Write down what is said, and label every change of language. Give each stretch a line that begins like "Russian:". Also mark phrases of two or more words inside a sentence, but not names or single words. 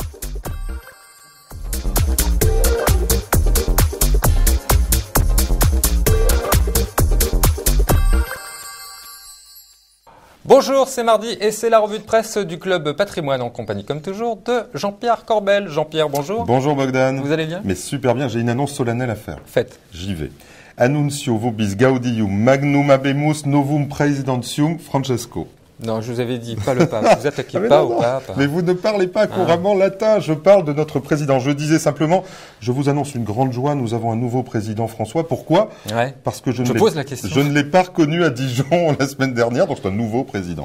French: Bonjour, c'est mardi et c'est la revue de presse du Club Patrimoine en compagnie, comme toujours, de Jean-Pierre Corbel. Jean-Pierre, bonjour. Bonjour Bogdan. Vous allez bien? Mais super bien, j'ai une annonce solennelle à faire. Faites. J'y vais.
Latin: Annuncio vobis gaudium magnum habemus novum praesidentium Francesco.
French: Non, je vous avais dit, pas le pape. Vous attaquez pas au pape. Mais vous ne parlez pas couramment latin, je parle de notre président. Je disais simplement, je vous annonce une grande joie, nous avons un nouveau président François. Pourquoi? Parce que je ne l'ai pas reconnu à Dijon la semaine dernière, donc c'est un nouveau président.